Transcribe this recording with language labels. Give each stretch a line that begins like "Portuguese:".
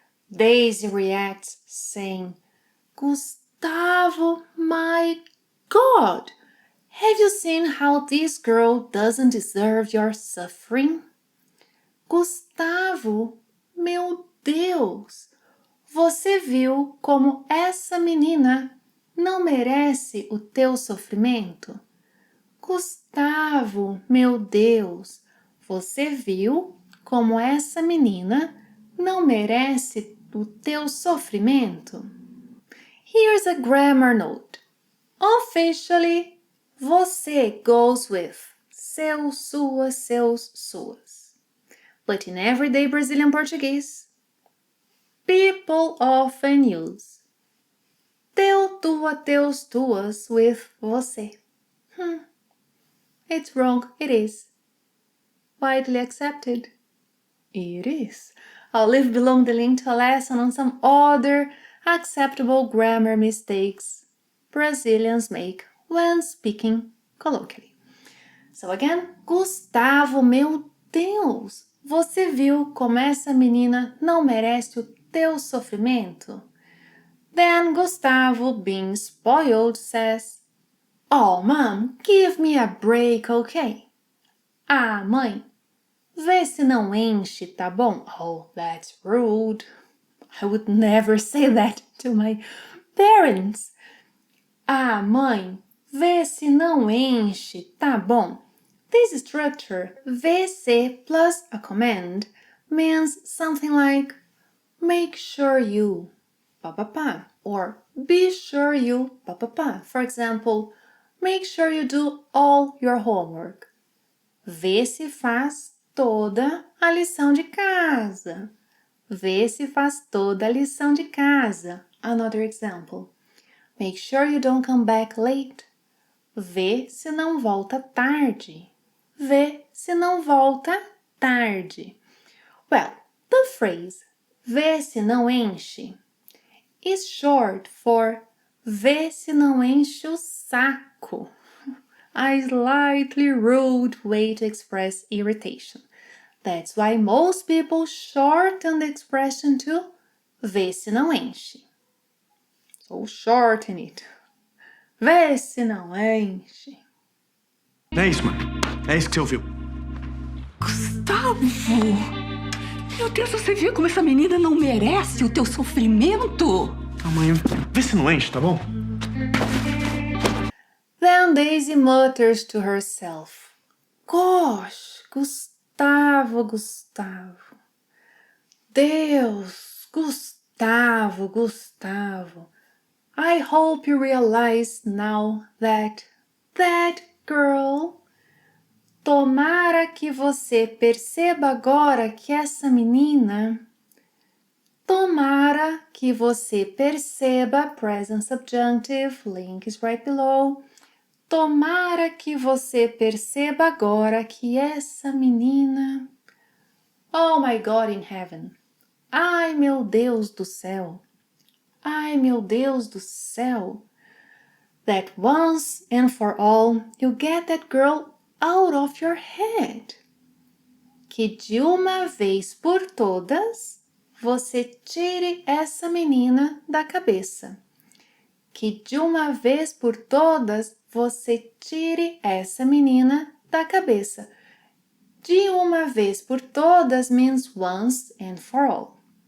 English: Daisy reacts saying, Gustavo, my God, have you seen how this girl doesn't deserve your suffering?
Portuguese: Gustavo, meu Deus, você viu como essa menina não merece o teu sofrimento? Gustavo, meu Deus, você viu como essa menina não merece o teu sofrimento?
English: Here's a grammar note. Officially, você goes with seu, sua, seus, suas. But in everyday Brazilian Portuguese, people often use teu, tua, teus, tuas with você. It's wrong, it is. Widely accepted. It is. I'll leave below the link to a lesson on some other acceptable grammar mistakes Brazilians make when speaking colloquially. So again,
Portuguese: Gustavo, meu Deus, você viu como essa menina não merece o teu sofrimento?
English: Then Gustavo, being spoiled, says, Oh, Mom, give me a break, okay?
Portuguese: Ah, mãe, vê se não enche, tá bom?
English: Oh, that's rude. I would never say that to my parents.
Portuguese: Ah, mãe, vê se não enche, tá bom?
English: This structure, VC plus a command, means something like make sure you papapá or be sure you papapá. For example, make sure you do all your homework.
Portuguese: Vê se faz toda a lição de casa. Vê se faz toda a lição de casa.
English: Another example. Make sure you don't come back late.
Portuguese: Vê se não volta tarde. Vê se não volta tarde.
English: Well, the phrase
Portuguese: vê se não enche
English: is short for
Portuguese: vê se não enche o saco.
English: A slightly rude way to express irritation. That's why most people shorten the expression to vê se não enche. So shorten it.
Portuguese: Vê se não enche. É isso, mãe. É isso que você ouviu. Gustavo! Meu Deus, você viu como essa menina não merece o teu sofrimento? Ah, mãe, vê se não enche, tá bom?
English: Then Daisy mutters to herself. Gosh, Gustavo, Gustavo.
Portuguese: Deus, Gustavo, Gustavo.
English: I hope you realize now that girl.
Portuguese: Tomara que você perceba agora que essa menina.
English: Tomara que você perceba, present subjunctive, link is right below.
Portuguese: Tomara que você perceba agora que essa menina.
English: Oh my God in heaven.
Portuguese: Ai, meu Deus do céu. Ai, meu Deus do céu.
English: That once and for all you get that girl out of your head.
Portuguese: Que de uma vez por todas você tire essa menina da cabeça. Que de uma vez por todas você tire essa menina da cabeça. De uma vez por todas
English: means once and for all.